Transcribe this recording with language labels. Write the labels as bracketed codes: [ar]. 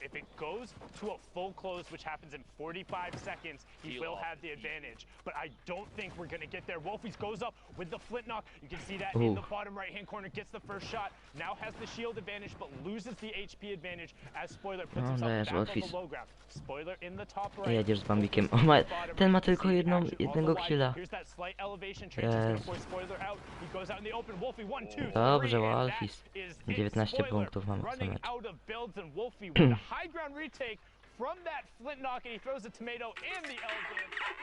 [en] If it goes to a full close, which happens in 45 seconds, he will have the advantage. But I don't think we're going to get there. Wolfies goes up with the flintlock. You can see that in the bottom right-hand corner, gets the first shot. Now has the shield advantage, but loses the HP advantage as Spoiler puts himself back on the low ground. Spoiler in the top right. [pl] Jedziesz z Bambikiem. Ten ma tylko jednego killa. [en] Slight elevation transfer is going to force Spoiler out. He goes out in the open. Wolfie 1, 2, 3. [pl] Dobrze, Wolfies. 19 punktów mamy w tym [en] running [pl] meczu. [en] out of builds, and Wolfie with a high ground retake from that flintlock, and he throws a tomato in the elegant.